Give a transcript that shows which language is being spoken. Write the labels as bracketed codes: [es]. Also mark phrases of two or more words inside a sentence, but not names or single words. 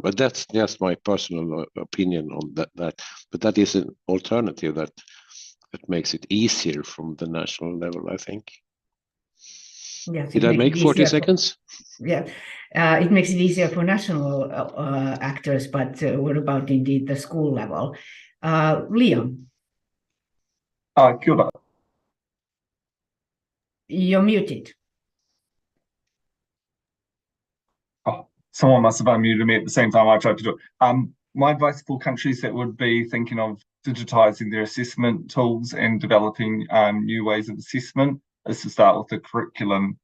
[en] But that's just my personal opinion on that. But that is an alternative that makes it easier from the national level, I think. Yes, did I make 40 seconds? Yeah, it makes it easier for national actors, but what about indeed the school level? Liam. [mi] Kia ora. [en] You're muted. Oh, someone must have unmuted me at the same time I tried to do it. my advice for countries that would be thinking of digitizing their assessment tools and developing new ways of assessment is to start with the curriculum.